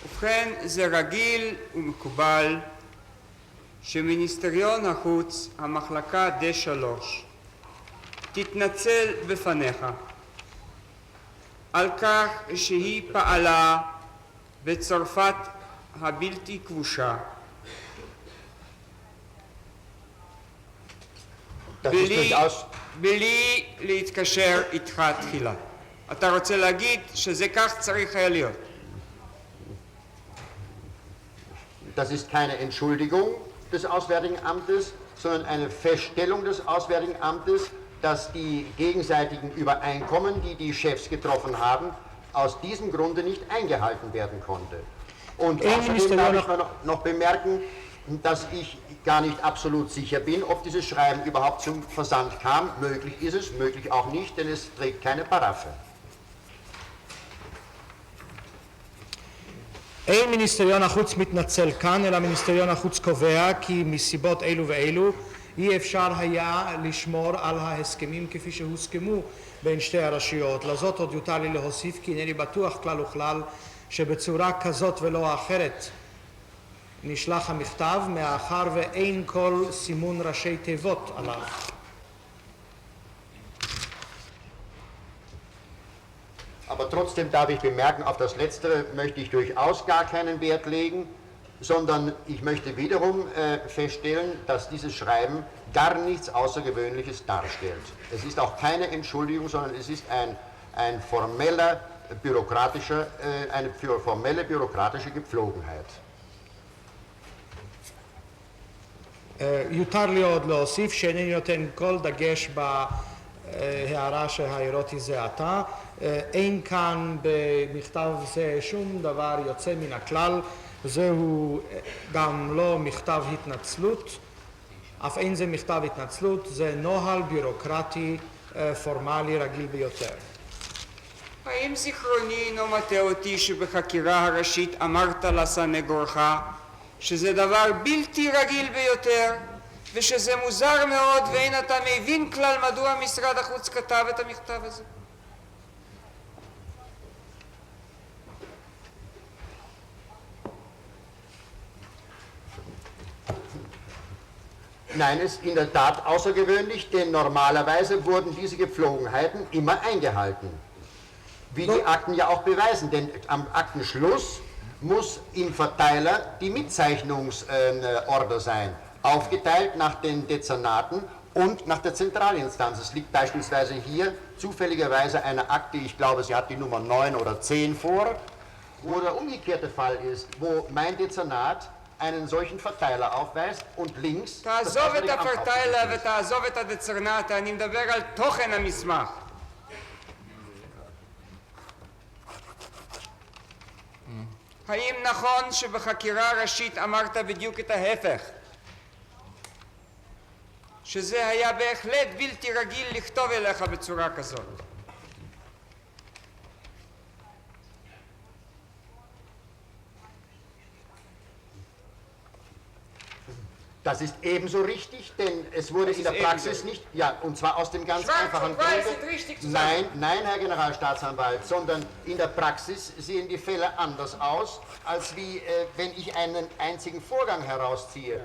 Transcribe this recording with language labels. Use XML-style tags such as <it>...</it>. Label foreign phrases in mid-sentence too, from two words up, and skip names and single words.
<he>ובכן, זה רגיל ומקובל שמיניסטריון החוץ, המחלקה D3, תתנצל בפניך על כך שהיא פעלה בצרפת הבלתי כבושה בלי להתקשר איתך תחילה. אתה רוצה להגיד שזה כך צריך היה להיות?</he> <de>Das ist keine Entschuldigung des Auswärtigen Amtes, sondern eine Feststellung des Auswärtigen Amtes, dass die gegenseitigen Übereinkommen, die die Chefs getroffen haben, aus diesem Grunde nicht eingehalten werden konnte. Und außerdem darf ich noch bemerken, dass ich gar nicht absolut sicher bin, ob dieses Schreiben überhaupt zum Versand kam. Möglich ist es, möglich auch nicht, denn es trägt keine Paraphe.</de> <he>אין מיניסטריון החוץ מתנצל כאן, אלא מיניסטריון החוץ קובע כי מסיבות אלו ואלו אי אפשר היה לשמור על ההסכמים כפי שהוסכמו בין שתי הרשויות. לזאת עוד יותר לי להוסיף כי אינני בטוח כלל וכלל שבצורה כזאת ולא אחרת נשלח המכתב, מאחר ואין כל סימון ראשי תיבות עליו.</he> <de>Aber trotzdem darf ich bemerken, auf das Letztere möchte ich durchaus gar keinen Wert legen, sondern ich möchte wiederum feststellen, dass dieses Schreiben gar nichts Außergewöhnliches darstellt. Es ist auch keine Entschuldigung, sondern es ist eine formelle bürokratische Gepflogenheit.</de> <he>יותר לי עוד להוסיף שאינני נותן כל דגש בהערה שהעירותי זה עתה. אין כאן במכתב זה שום דבר יוצא מן הכלל, זהו גם לא מכתב התנצלות, אף אין זה מכתב התנצלות, זה נוהל בירוקרטי פורמלי רגיל ביותר. האם זיכרוני אינו מטעה אותי שבחקירה הראשית אמרת לסנגורך שזה דבר בלתי רגיל ביותר ושזה מוזר מאוד ואין אתה מבין כלל מדוע משרד החוץ כתב את המכתב הזה?</he> <de>Nein, es ist in der Tat außergewöhnlich, denn normalerweise wurden diese Gepflogenheiten immer eingehalten. Wie die Akten ja auch beweisen, denn am Aktenschluss muss im Verteiler die Mitzeichnungsorder sein, aufgeteilt nach den Dezernaten und nach der Zentralinstanz. Es liegt beispielsweise hier zufälligerweise eine Akte, ich glaube, sie hat die Nummer 9 oder 10 vor, wo der umgekehrte Fall ist, wo mein Dezernat einen solchen Verteiler aufweist und links...</de> <he>תעזוב את הפרטיילר ותעזוב את הדצרנט, אני מדבר על תוכן המסמך. האם נכון שבחקירה ראשית אמרת בדיוק את ההפך? שזה היה בהחלט בלתי רגיל לכתוב אליך בצורה כזאת.</he> <de>Das ist ebenso richtig, denn es wurde in der Praxis nicht, ja, und zwar aus dem ganz einfachen Grunde, nein, Herr Generalstaatsanwalt, sondern in der Praxis sehen die Fälle anders aus, als wie wenn ich einen einzigen Vorgang herausziehe.</de>